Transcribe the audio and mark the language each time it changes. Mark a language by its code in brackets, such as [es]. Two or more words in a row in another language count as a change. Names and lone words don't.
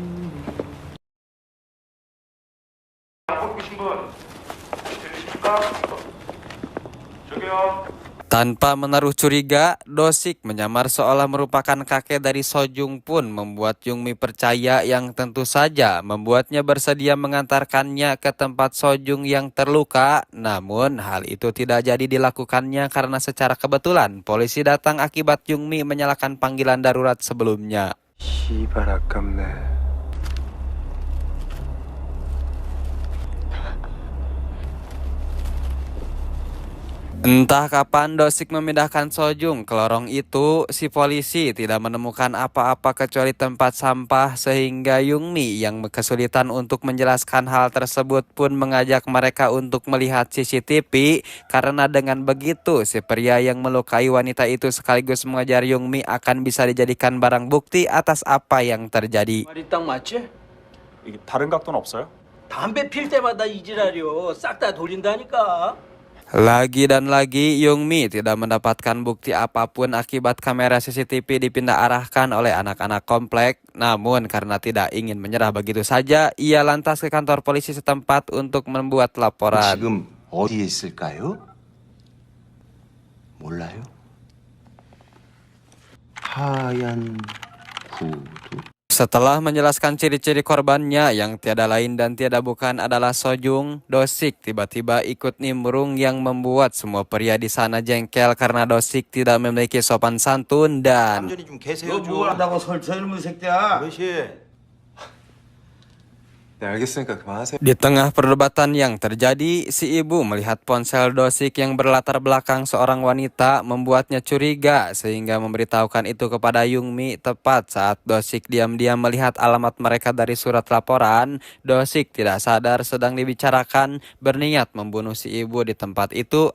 [id] Tanpa menaruh curiga, Dosik menyamar seolah merupakan kakek dari Sojung pun membuat Yungmi percaya, yang tentu saja membuatnya bersedia mengantarkannya ke tempat Sojung yang terluka. Namun hal itu tidak jadi dilakukannya karena secara kebetulan polisi datang akibat Yungmi menyalakan panggilan darurat sebelumnya. [ko] 시발 아깝네. [id] Entah kapan Dosik memindahkan Sojung ke lorong itu, si polisi tidak menemukan apa-apa kecuali tempat sampah sehingga Yungmi yang kesulitan untuk menjelaskan hal tersebut pun mengajak mereka untuk melihat CCTV karena dengan begitu si pria yang melukai wanita itu sekaligus mengejar Yungmi akan bisa dijadikan barang bukti atas apa yang terjadi. [ko] 말이 딱 맞지? 이게 다른 각도는 없어요? 담배 필 때마다 이 지랄이요. 싹 다 돌린다니까. [id] Lagi dan lagi Yungmi tidak mendapatkan bukti apapun akibat kamera CCTV dipindah arahkan oleh anak-anak komplek. Namun karena tidak ingin menyerah begitu saja, ia lantas ke kantor polisi setempat untuk membuat laporan. [ko] 지금 어디에 있을까요? 몰라요? 하얀 구두. [id] Setelah menjelaskan ciri-ciri korbannya yang tiada lain dan tiada bukan adalah Sojung, Dosik tiba-tiba ikut nimbrung yang membuat semua pria di sana jengkel karena Dosik tidak memiliki sopan santun dan [ko] 얌전히 좀 계세요 좀. 뭘 한다고 설쳐 이놈의 새끼야. 어르신. 네, 알겠으니까 그만하세요. [id] di tengah perdebatan yang terjadi, si ibu melihat ponsel Dosik yang berlatar belakang seorang wanita membuatnya curiga sehingga memberitahukan itu kepada Yungmi. Tepat saat Dosik diam-diam melihat alamat mereka dari surat laporan, Dosik tidak sadar sedang dibicarakan, berniat membunuh si ibu di tempat itu.